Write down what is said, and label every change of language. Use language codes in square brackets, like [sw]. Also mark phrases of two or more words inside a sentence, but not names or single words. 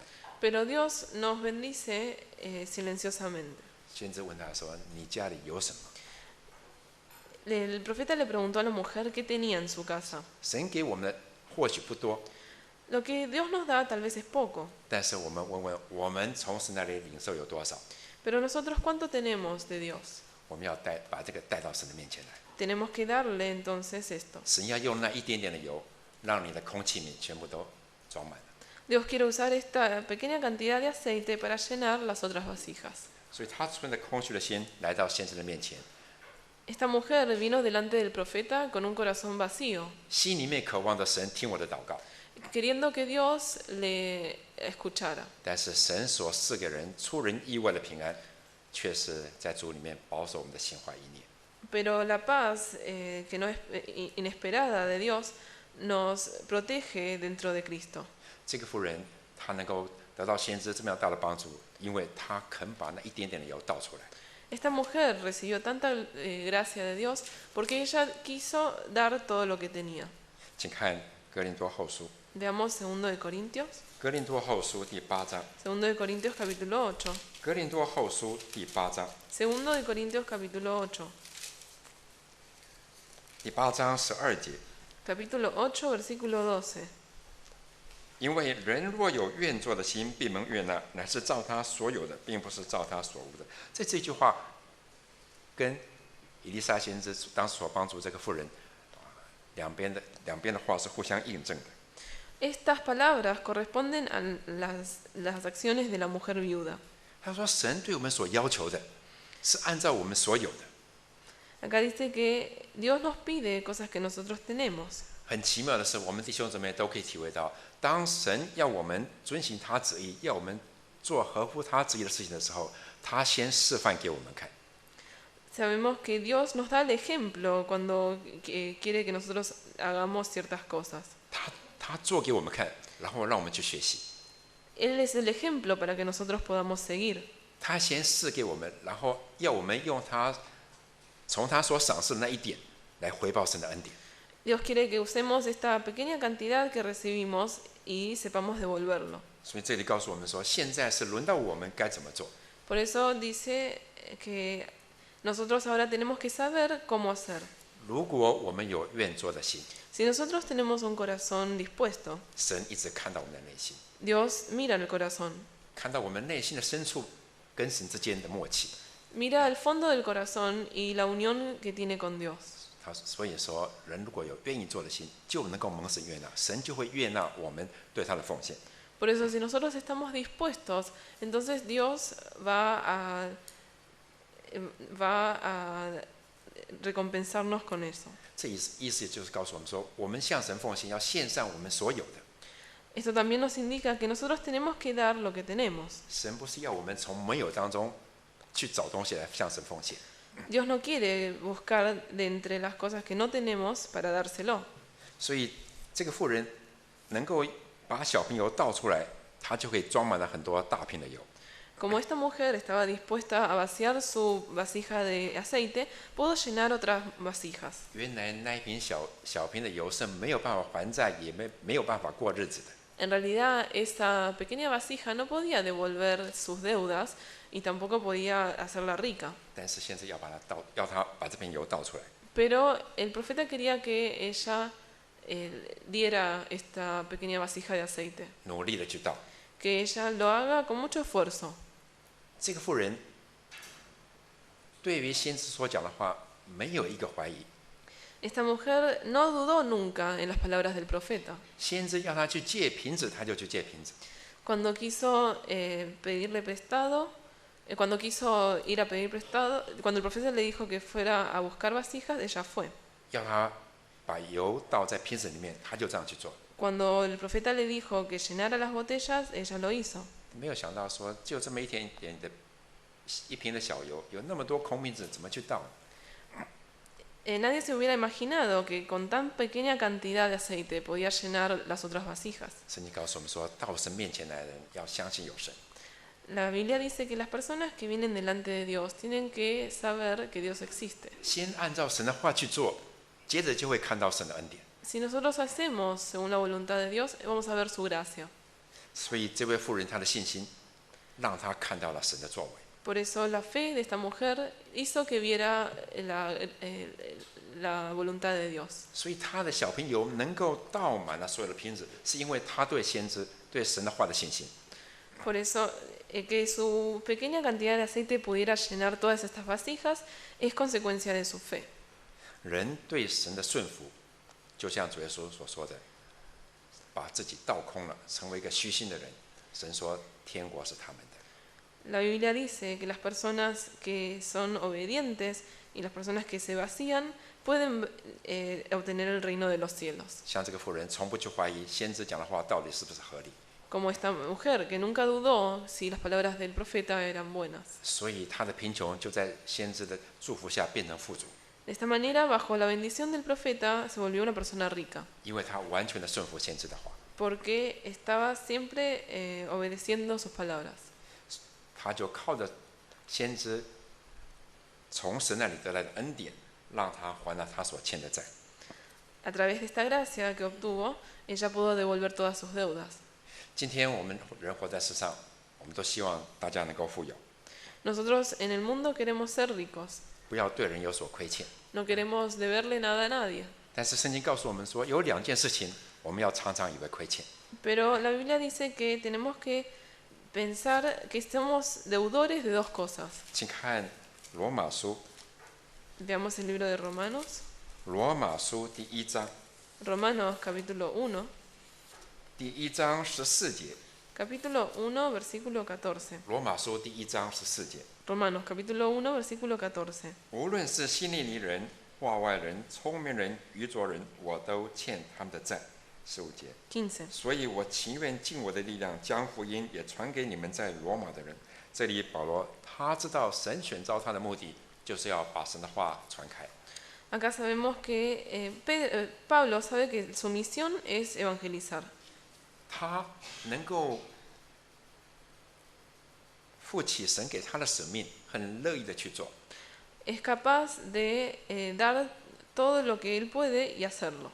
[es] pero Dios nos bendice silenciosamente. [zh] 先知问他说：“你家里有什么？” [es] El profeta le preguntó a la mujer qué tenía en su casa. [zh] 神给我们的或许不多， [es] Lo que Dios nos da tal vez es poco, [zh] 但是我们问问，我们从神那里领受有多少？ [es] pero nosotros ¿cuánto tenemos de Dios? [zh] 我们要把这个带到神的面前来。 [es] Tenemos que darle entonces esto. [zh] 神要用那一点点的油，让你的空气里全部都装满了。 [es] Dios quiere usar esta pequeña cantidad de aceite para llenar las otras vasijas. [zh] 所以他存着空虚的心来到先知的面前， [es] Esta mujer vino delante del profeta con un corazón vacío, [zh] 心里面渴望着神听我的祷告。 [es] queriendo que Dios le escuchara. [zh] 但是神所赐给人出人意外的平安，却是在主里面保守我们的心怀意念。 [es] Pero la paz que no es inesperada de Dios nos protege dentro de Cristo. [zh] 这个妇人她能够得到先知这么样大的帮助，因为她肯把那一点点的油倒出来。 [es] Esta mujer recibió tanta gracia de Dios porque ella quiso dar todo lo que tenía. [zh] 请看哥林多后书， [es] Veamos 2 de Corintios. [zh] 哥林多后书第8章， [es] 2 de Corintios capítulo 8. [zh] 哥林多后书第8章， [es] 2 de Corintios capítulo 8. [zh] 第8章12节。 [es] Capítulo 8, versículo 12. [zh] 因为人若有愿做的心，必蒙悦纳，乃是照他所有的，并不是照他所无的。这句话跟以利沙先知当时所帮助这个妇人，两边的话是互相印证的。 [es] Estas palabras corresponden a las acciones de la mujer viuda. [zh] 他说：“神对我们所要求的，是按照我们所有的。 [es] Acá dice que Dios nos pide cosas que nosotros tenemos. [zh] 很奇妙的是，我们弟兄姊妹都可以体会到，当神要我们遵行他旨意，要我们做合乎他旨意的事情的时候，他先示范给我们看。 [es] Sabemos que Dios nos da el ejemplo cuando quiere que nosotros hagamos ciertas cosas. [zh] 他做给我们看，然后让我们去学习。 [es] Él es el ejemplo para que nosotros podamos seguir. [zh] 他先示给我们，然后要我们用从他所赏赐的那一点来回报神的恩典。 [es] Dios quiere que usemos esta pequeña cantidad que recibimos y sepamos devolverlo. [zh] 所以这里告诉我们说，现在是轮到我们该怎么做。 [es] Por eso dice que nosotros ahora tenemos que saber cómo hacer. [zh] 如果我们有愿做的心， [es] Si nosotros tenemos un corazón dispuesto, [zh] 神一直看到我们的内心， [es] Dios mira el corazón, [zh] 看到我们内心的深处跟神之间的默契。 [es] mira el fondo del corazón y la unión que tiene con Dios. [zh] 所以说，人如果有愿意做的心，就能够蒙神悦纳，神就会悦纳我们对他的奉献。 [es] Por eso, si nosotros estamos dispuestos, entonces Dios va a recompensarnos con eso. [zh] 这意思就是告诉我们说，我们向神奉献要献上我们所有的。 [es] Esto también nos indica que nosotros tenemos que dar lo que tenemos. [zh] 神不是要我们从没有当中去找东西来向神奉献。 [es] Dios no quiere buscar de entre las cosas que no tenemos para dárselo. [zh] 所以这个妇人能够把小瓶油倒出来，她就可以装满了很多大瓶的油。 [es] Como esta mujer estaba dispuesta a vaciar su vasija de aceite, pudo llenar otras vasijas. [zh] 原来那一瓶小瓶的油是没有办法还债，也没有办法过日子的。 [es] En realidad, esa pequeña vasija no podía devolver sus deudas y tampoco podía hacerla rica. [zh] 但是先知要他把这瓶油倒出来， [es] Pero el profeta quería que ella diera esta pequeña vasija de aceite, [zh] 努力的去倒。 [es] que ella lo haga con mucho esfuerzo. [zh] 这个妇人对于先知所讲的话没有一个怀疑， [es] Esta mujer no dudó nunca en las palabras del profeta. [zh] 先知要他去借瓶子，他就去借瓶子。 [es] Cuando quiso pedirle prestado, cuando quiso ir a pedir prestado, cuando el profeta le dijo que fuera a buscar vasijas, ella fue. [zh] 要他把油倒在瓶子里面，他就这样去做。 [es] Cuando el profeta le dijo que llenara las botellas, ella lo hizo. [zh] 没有想到说，就这么一点点的一瓶的小油，有那么多空瓶子，怎么去倒呢？ [es] Nadie se hubiera imaginado que con tan pequeña cantidad de aceite podía llenar las otras vasijas. [zh] 圣经告诉我们说，到神面前来的人要相信有神。 [es] La Biblia dice que las personas que vienen delante de Dios tienen que saber que Dios existe. [zh] 先按照神的话去做，接着就会看到神的恩典。 [es] Si nosotros hacemos según la voluntad de Dios, vamos a ver su gracia. [zh] 所以这位妇人她的信心，让她看到了神的作为。 [es] Por eso la fe de esta mujer hizo que viera la voluntad de Dios. [zh] 所以她的小瓶油能够倒满了所有的瓶子，是因为她对先知、对神的话的信心。 [es] Por eso que su pequeña cantidad de aceite pudiera llenar todas estas vasijas es consecuencia de su fe. [zh] 人对神的顺服，就像主耶稣所说的，把自己倒空了，成为一个虚心的人。神说，天国是他们的。 [es] La Biblia dice que las personas que son obedientes y las personas que se vacían pueden obtener el reino de los cielos. [zh] 像这个妇人，从不去怀疑先知讲的话到底是不是合理， [es] Como esta mujer que nunca dudó si las palabras del profeta eran buenas. [zh] 所以她的贫穷就在先知的祝福下变成富足， [es] De esta manera, bajo la bendición del profeta, se volvió una persona rica, [zh] 因为她完全的顺服先知的话， [es] porque estaba siempre obedeciendo sus palabras. [zh] 她就靠着先知从神那里得来的恩典，让她还了她所欠的债。 [es] A través de esta gracia que obtuvo, ella pudo devolver todas sus deudas. [zh] 今天我们人活在世上，我们都希望大家能够富有， [es] Nosotros en el mundo queremos ser ricos, [zh] 不要对人有所亏欠。 [es] no queremos deberle nada a nadie. [zh] 但是圣经告诉我们说，有两件事情我们要常常以为亏欠。 [es] Pero la Biblia dice que tenemos que pensar que somos deudores de dos cosas. [zh] 请看罗马书， [es] Veamos el libro de Romanos. [zh] 罗马书第一章， [es] Romanos capítulo 1. [zh] 第一章14节。 [es] Capítulo 1, versículo 14. [zh] 罗马书第一章14节， [es] Romanos capítulo 1, versículo 14. [zh] 无论是希利尼人、化外人、聪明人、愚拙人，我都欠他们的债。15节， [es] 15. [zh] 所以我情愿尽我的力量，将福音也传给你们在罗马的人。这里保罗他知道神选召他的目的，就是要把神的话传开。 [es] Acá sabemos que Pablo sabe que su misión es evangelizar. [zh] 他能够负起神给他的使命，很乐意的去做。 [es] Es capaz de dar todo lo que él puede y hacerlo.